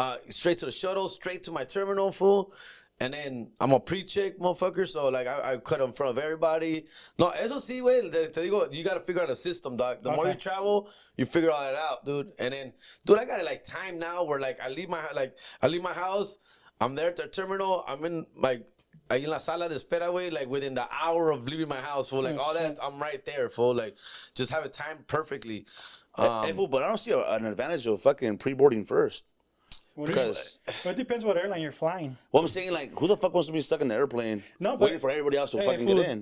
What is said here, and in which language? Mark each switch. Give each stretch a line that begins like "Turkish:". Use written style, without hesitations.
English: Straight to the shuttle, straight to my terminal, fool. And then I'm a pre-check motherfucker, so like I cut in front of everybody.
Spanish: No, eso sí, güey. Te digo,
English: you gotta figure out a system, dog. The more you travel, you figure all that out, dude. And then, dude, I got it like time now where like I leave my house. I'm there at the terminal. I'm in like
Spanish: ahí en la sala de espera, güey.
English: Like within the hour of leaving my house, fool. Like all that, I'm right there, fool. Like just have it timed perfectly. Fool, but I don't see an advantage of fucking pre-boarding first. Because it depends what airline you're flying. Well, I'm saying, like, who the fuck wants to be stuck in the airplane waiting for everybody else to fucking get in?